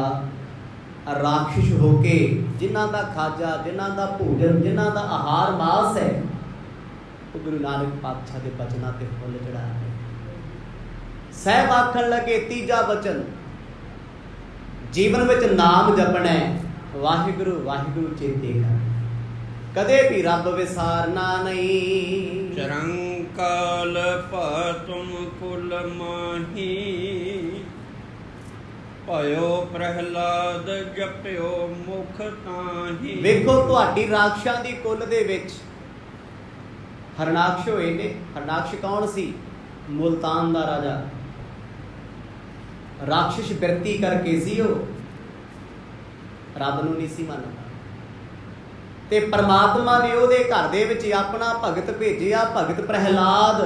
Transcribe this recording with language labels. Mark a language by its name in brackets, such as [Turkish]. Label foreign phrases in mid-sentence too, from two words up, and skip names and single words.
[Punjabi] ਰਾਖਸ਼ ਹੋ ਕੇ ਜਿਨ੍ਹਾਂ ਦਾ ਖਾਜਾ, ਜਿਨ੍ਹਾਂ ਦਾ ਭੋਜਨ, ਜਿਨ੍ਹਾਂ ਦਾ ਆਹਾਰ ਮਾਸ ਹੈ, ਉਹ ਗੁਰੂ ਨਾਨਕ ਪਾਤਸ਼ਾਹ ਦੇ ਬਚਨਾਂ ਤੇ ਫੁੱਲ ਚੜਾ ਰਹੇ। ਸਾਹਿਬ ਆਖਣ ਲੱਗੇ ਤੀਜਾ ਬਚਨ, ਜੀਵਨ ਵਿੱਚ ਨਾਮ ਜਪਣਾ, ਵਾਹਿਗੁਰੂ ਵਾਹਿਗੁਰੂ ਚੇਤੇ ਕਰ, ਕਦੇ ਵੀ ਰੱਬ ਵਿਸਾਰਨਾ ਨਹੀਂ। [Braj] ਚਰੰਕ काल तुम कुल माही भयो प्रहलाद जप्यो मुख ताही। [Punjabi] ਵੇਖੋ ਤੁਹਾਡੀ ਰਾਖਸ਼ਾਂ ਦੀ ਕੁੱਲ ਦੇ ਵਿੱਚ ਹਰਨਾਕਸ਼ ਹੋਏ ਨੇ। ਹਰਨਾਕਸ਼ ਕੌਣ ਸੀ? ਮੁਲਤਾਨ ਦਾ ਰਾਜਾ। ਰਾਖਸ਼ ਬਿਰਤੀ ਕਰਕੇ ਸੀ ਉਹ, ਰੱਬ ਨੂੰ ਨਹੀਂ ਸੀ ਮੰਨਦਾ। ਤੇ ਪਰਮਾਤਮਾ ਨੇ ਉਹਦੇ ਘਰ ਦੇ ਵਿੱਚ ਆਪਣਾ ਭਗਤ ਭੇਜਿਆ, ਭਗਤ ਪ੍ਰਹਿਲਾਦ।